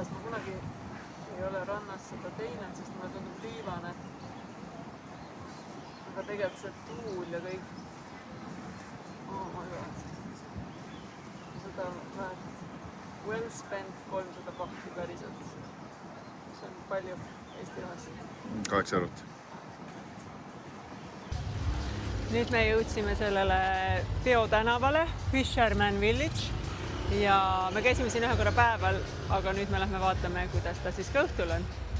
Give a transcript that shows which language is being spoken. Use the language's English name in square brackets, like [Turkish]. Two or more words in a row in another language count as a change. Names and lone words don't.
[Estonian] Ma kunagi ei ole rannas seda teinud, sest mulle tundub liivane. Aga tegelikult see tuul ja kõik. [English] Oh my god. [Estonian] Seda väärt. [English] Well spent 300 bahti päriselt. [Estonian] See on palju Eesti rahas. 8 eurot. Nüüd me jõudsime sellele peotänavale, Fisherman Village, ja me käisime siin ühe korra päeval, aga nüüd me lähme vaatame, kuidas ta siis ka õhtul on.